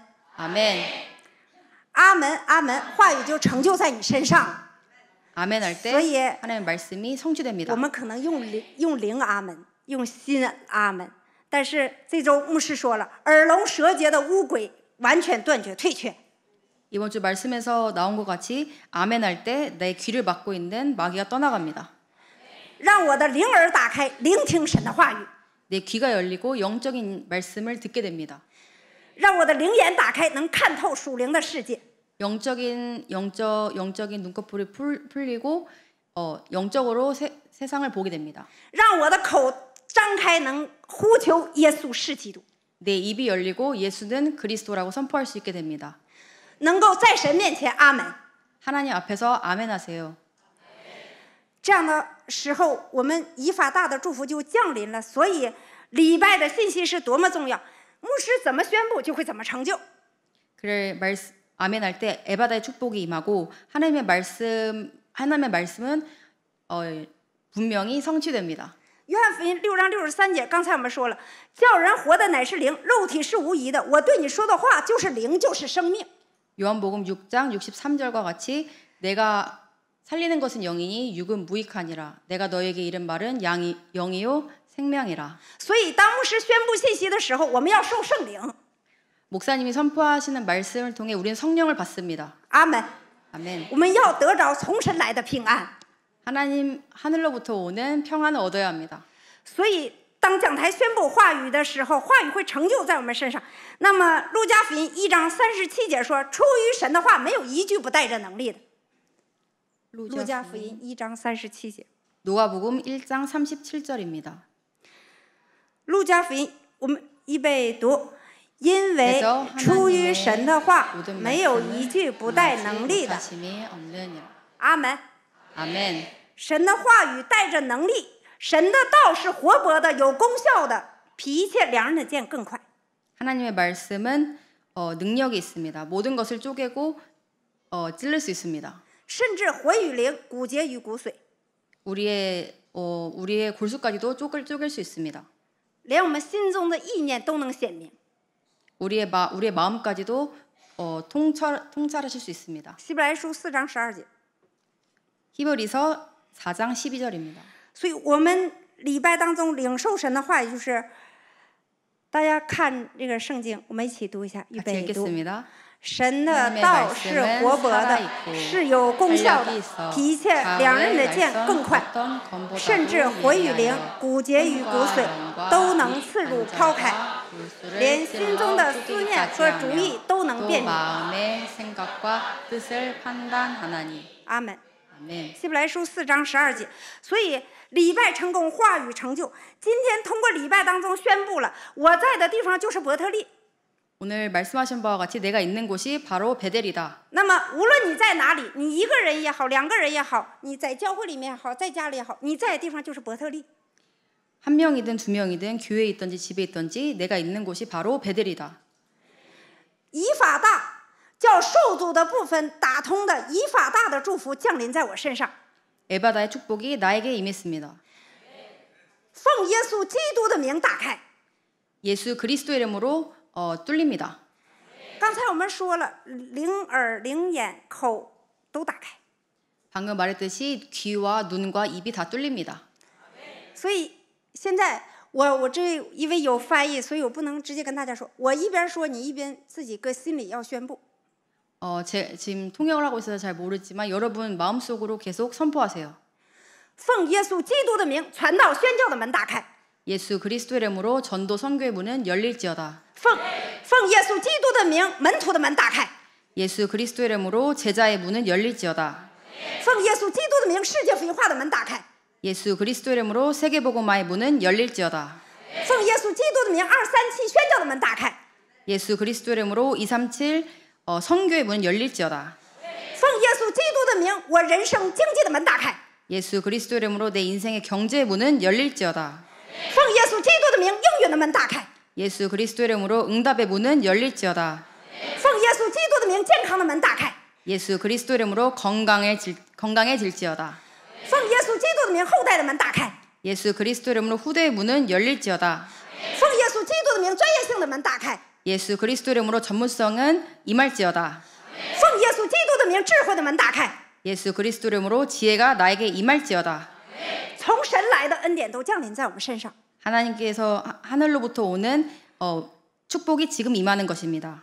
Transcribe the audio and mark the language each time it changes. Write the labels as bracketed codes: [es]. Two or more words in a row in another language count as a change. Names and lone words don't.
[zh] 阿门，阿门，阿门。话语就成就在你身上。 [ko] 아멘 할 때 하나님의 말씀이 성취됩니다. [zh] 我们可能用灵阿门，用心阿门，但是这周牧师说了，耳聋舌结的污鬼完全断绝退却。 [ko] 이번 주 말씀에서 나온 것 같이 아멘 할 때 내 귀를 막고 있는 마귀가 떠나갑니다. [zh] 让我的灵耳打开，聆听神的话语。 [ko] 내 귀가 열리고 영적인 말씀을 듣게 됩니다. [zh] 让我的灵眼打开，能看透属灵的世界。 [ko] 영적인 눈꺼풀이 풀리고 영적으로 세상을 보게 됩니다. [zh] 让我的口张开，能呼求耶稣是基督。 [ko] 내 입이 열리고 예수는 그리스도라고 선포할 수 있게 됩니다. [zh] 能够在神面前阿门。 [ko] 하나님 앞에서 아멘 하세요. [zh] 这样的时候，我们以法大的祝福就降临了。所以礼拜的信息是多么重要，牧师怎么宣布就会怎么成就。 [ko] 그래 아멘 할 때 에바다의 축복이 임하고 하나님의 말씀은 분명히 성취됩니다. [zh] 约翰福音6章63节，刚才我们说了，叫人活的乃是灵，肉体是无疑的。我对你说的话就是灵，就是生命。 [ko] 요한복음 6장 63절과 같이 내가 살리는 것은 영이니 육은 무익하니라. 내가 너에게 이른 말은 영이요 생명이라. [zh] 所以当牧师宣布信息的时候，我们要受圣灵。 [ko] 목사님이 선포하시는 말씀을 통해 우리는 성령을 받습니다. [zh] 阿门。 [ko] 아멘. [zh] 我们要得着从神来的平安。 [ko] 하나님 하늘로부터 오는 평안을 얻어야 합니다. [zh] 所以当讲台宣布话语的时候，话语会成就在我们身上。那么路加福音1章37节说，出于神的话没有一句不带着能力的。路加福音1章37节。 [ko] 누가복음 1장 37절입니다. [zh] 路加福音我们预备读。因为出于神的话没有一句不带能力的。阿门。 [ko] 아멘. [zh] 神的话语带着能力，神的道是活泼的，有功效的，比一切两刃的剑更快。 [ko] 하나님의 말씀은 능력이 있습니다. 모든 것을 쪼개고 찔릴 수 있습니다. [zh] 甚至魂与灵，骨节与骨髓， [ko] 우리의 골수까지도 쪼갤 수 있습니다. [zh] 连我们心中的意念都能显明。 [ko] 우리의 마음까지도 통찰하실 수 있습니다. [zh] 希伯来书4章12节。 [ko] 히브리서 4장 12절입니다. [zh] 所以我们礼拜当中领受神的话语，就是大家看这个圣经，我们一起读一下，预备读。神的道是活泼的，是有功效的，比一切两刃的剑更快，甚至魂与灵、骨节与骨髓都能刺入剖开，连心中的思念和主意都能辨明。阿门。希伯来书4章12节。所以礼拜成功，话语成就。今天通过礼拜当中宣布了，我在的地方就是伯特利。 [ko] 오늘 말씀하신 바와 같이 내가 있는 곳이 바로 베델이다. [zh] 那么无论你在哪里，你一个人也好，两个人也好，你在教会里面也好，在家里也好，你在的地方就是伯特利。 [ko] 한 명이든 두 명이든 교회에 있든지 집에 있든지 내가 있는 곳이 바로 베델이다. [zh] 以法大叫受主的部分打通的以法大的祝福降临在我身上。 [ko] 에바다의 축복이 나에게 임했습니다. [zh] 奉耶稣基督的名打开。 [ko] 예수 그리스도의 이름으로 뚫립니다. [zh] 刚才我们说了，灵耳、灵眼、口都打开。 [ko] 방금 말했듯이 귀와 눈과 입이 다 뚫립니다. [zh] 所以现在我这因为有翻译，所以我不能直接跟大家说。我一边说，你一边自己搁心里要宣布。 [ko] 지금 통역을 하고 있어서 잘 모르지만 여러분 마음속으로 계속 선포하세요. [zh] 奉耶稣基督的名，传道宣教的门打开。 [ko] 예수 그리스도의 이름으로 전도 선교의 문은 열릴지어다. [zh] 奉耶稣基督的名，门徒的门打开。 [ko] 예수 그리스도의 이름으로 제자의 문은 열릴지어다. [zh] 奉耶稣基督的名，世界福音化的门打开。 [ko] 예수 그리스도의 이름으로 세계복음화의 문은 열릴지어다. [zh] 奉耶稣基督的名，237宣教的门打开。 [ko] 예수 그리스도의 이름으로 237 선교의 문은 열릴지어다. [zh] 奉耶稣基督的名，我人生经济的门打开。 [ko] 예수 그리스도의 이름으로 내 인생의 경제의 문은 열릴지어다. [zh] 奉耶稣基督的名，应允的门打开。 [ko] 예수 그리스도 이름으로 응답의 문은 열릴지어다. [zh] 奉耶稣基督的名，健康的门打开； [ko] 예수 그리스도 이름으로 건강해질지어다. [zh] 奉耶稣基督的名，后代的门打开； [ko] 예수 그리스도 이름으로 후대의 문은 열릴지어다. [zh] 奉耶稣基督的名，专业性的门打开； [ko] 예수 그리스도 이름으로 전문성은 임할지어다. [zh] 奉耶稣基督的名，智慧的门打开。 [ko] 예수 그리스도 이름으로 지혜가 나에게 임할지어다. [zh] 从神来的恩典都降临在我们身上。 [ko] 하나님께서 하늘로부터 오는 축복이 지금 임하는 것입니다.